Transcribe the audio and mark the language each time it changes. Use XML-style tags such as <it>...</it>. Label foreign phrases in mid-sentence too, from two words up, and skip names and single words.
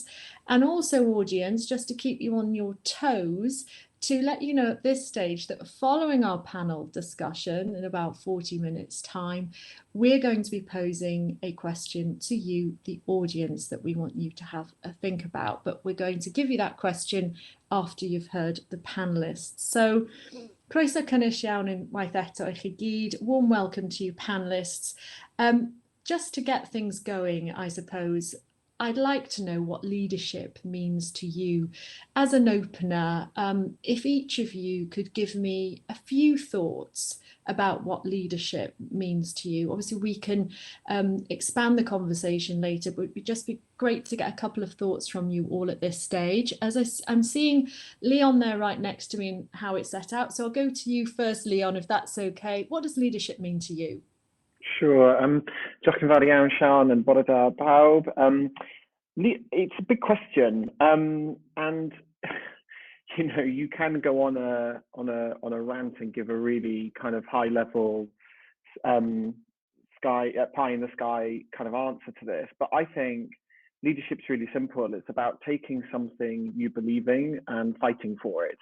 <en>And also, audience, just to keep you on your toes, to let you know at this stage that following our panel discussion in about 40 minutes time, we're going to be posing a question to you, the audience, that we want you to have a think about. But we're going to give you that question after you've heard the panellists. So,</en> <cy>croeso cynnes iawn unwaith eto I chi gyd.</cy> <en>Warm welcome to you panellists. Just to get things going, I suppose, I'd like to know what leadership means to you. As an opener, if each of you could give me a few thoughts about what leadership means to you. Obviously, we can expand the conversation later, but it would just be great to get a couple of thoughts from you all at this stage. As I'm seeing Leon there right next to me and how it's set out. So I'll go to you first, Leon, if that's okay. What does leadership mean to you? Sure.</en> <cy>Diolch yn fawr iawn, Sian, and bore da pawb.</cy> <en>It's a big question, and you know, you can go on a rant and give a really kind of high level pie in the sky kind of answer to this. But I think leadership's really simple. It's about taking something you believe in and fighting for it.</en>